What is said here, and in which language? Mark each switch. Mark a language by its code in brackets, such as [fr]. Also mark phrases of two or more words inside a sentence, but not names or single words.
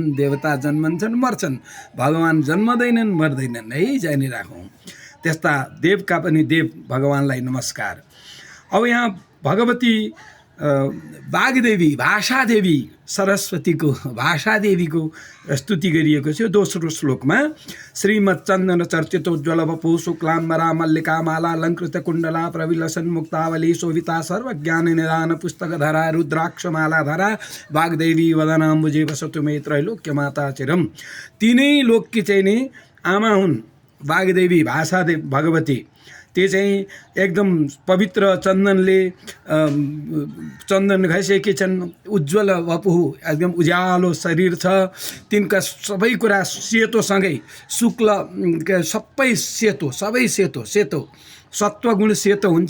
[ne] देवता जन्मन्छन्, मर्छन्, भगवान जन्मदैनन्, मर्दैनन् है, जानिराखौँ। त्यस्ता देवका पनि देव भगवानलाई नमस्कार। अब यहाँ भगवती वाग्देवी, भाषादेवी, सरस्वतीको भाषादेवीको स्तुति गरिएको छ। दोस्रो श्लोकमा [sa] श्रीमच्चन्दन चर्चितोज्ज्वल वपुः शुक्लाम्बरा मल्लिका मालालङ्कृत कुण्डला प्रविलसन् मुक्तावली शोभिता सर्वज्ञान निदान पुस्तकधरा रुद्राक्षमालाधरा वाग्देवी वदनाम्बुजे वसतु मे त्रैलोक्यमाता चिरम्। [ne] तीनै लोककी चाहिँ नि आमा हुन् वाग्देवी, भाषादेवी, भगवती। त्यो चाहिँ एकदम पवित्र चन्दनले चन्दन घाइसकेकी छन्, [sa] उज्जवल वपुः, [ne] एकदम उज्यालो शरीर छ, तिनका सबै कुरा सेतोसँगै शुक्ल सबै सेतो, सबै सेतो सेतो, सत्वगुण सेतो हुन्छ।